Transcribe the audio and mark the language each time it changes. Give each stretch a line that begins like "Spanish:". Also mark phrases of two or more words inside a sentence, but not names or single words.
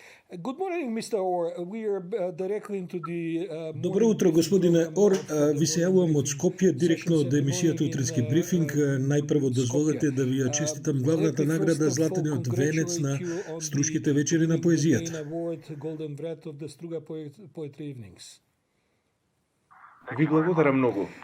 English: Good morning, Mr. Orr. We are directly into the
Macedonian: Добро утро, господине Ор. Ви се јавувам од Скопје, директно од емисијата Утрински брифинг. Најпрво дозволете да ви ја честитам главната награда Златениот венец на Струшките вечери на поезијата. Ви благодарам многу.